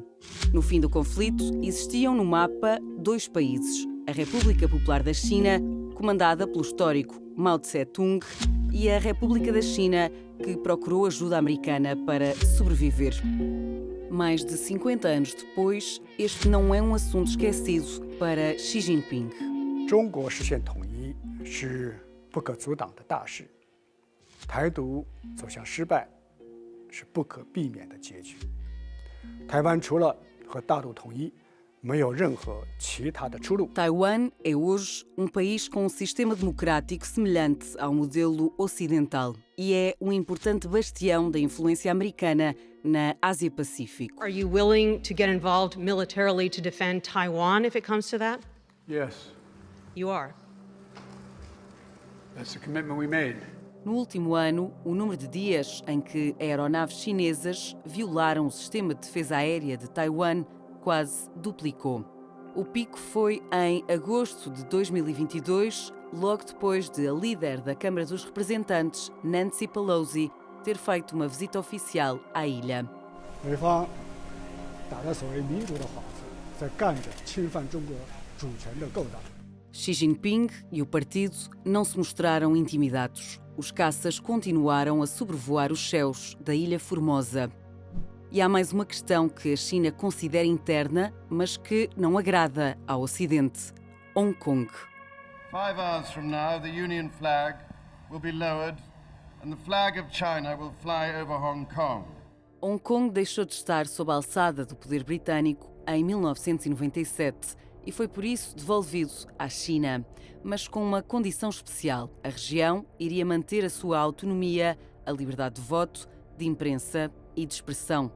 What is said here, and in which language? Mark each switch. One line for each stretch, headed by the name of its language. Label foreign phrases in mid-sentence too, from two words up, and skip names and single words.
Portuguese: No fim do conflito, existiam no mapa dois países: a República Popular da China, comandada pelo histórico Mao Tse-tung, e a República da China, que procurou ajuda americana para sobreviver. Mais de 50 anos depois, este não é um assunto esquecido para Xi Jinping.
Chinese: 中国实现统一是不可阻挡的大事，台独走向失败是不可避免的结局。台湾除了和大陆统一，没有任何其他的出路。
Portuguese: Taiwan é hoje país com um sistema democrático semelhante ao modelo ocidental e é um importante bastião da influência americana na Ásia-Pacífico.
English: Are you willing to get involved militarily to defend Taiwan if it comes to that? Yes. You are. That's the commitment we made.
Portuguese: No último ano, o número de dias em que aeronaves chinesas violaram o sistema de defesa aérea de Taiwan quase duplicou. O pico foi em agosto de 2022, logo depois de a líder da Câmara dos Representantes, Nancy Pelosi, ter feito uma visita oficial à ilha.
Chinese: 美方打着所谓民主的幌子，在干着侵犯中国主权的勾当。
Portuguese: Xi Jinping e o partido não se mostraram intimidados. Os caças continuaram a sobrevoar os céus da Ilha Formosa. E há mais uma questão que a China considera interna, mas que não agrada ao Ocidente: Hong Kong.
English: 5 hours from now, the Union flag will be lowered and the flag of China will fly over Hong Kong.
Portuguese: Hong Kong deixou de estar sob a alçada do poder britânico em 1997 e foi por isso devolvido à China, mas com uma condição especial: a região iria manter a sua autonomia, a liberdade de voto, de imprensa e de expressão.